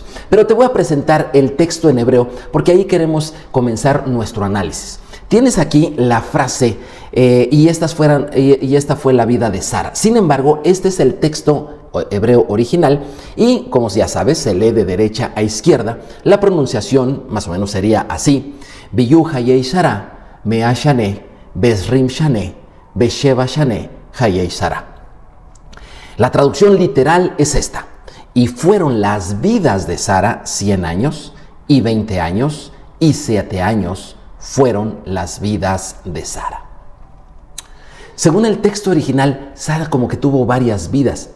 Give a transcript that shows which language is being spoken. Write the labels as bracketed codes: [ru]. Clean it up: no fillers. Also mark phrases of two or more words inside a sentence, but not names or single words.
[es] Pero te voy a presentar el texto en hebreo porque ahí queremos comenzar nuestro análisis. Tienes aquí la frase y esta fue la vida de Sara. Sin embargo, este es el texto hebreo original y, como ya sabes, se lee de derecha a izquierda. La pronunciación más o menos sería así: [he] ויהיו חיי שרה, מאה שנה, ועשרים שנה, ושבע שנים, חיי שרה. [es] La traducción literal es esta: y fueron las vidas de Sara 100 años, y 20 años, y 7 años fueron las vidas de Sara. Según el texto original, Sara como que tuvo varias vidas.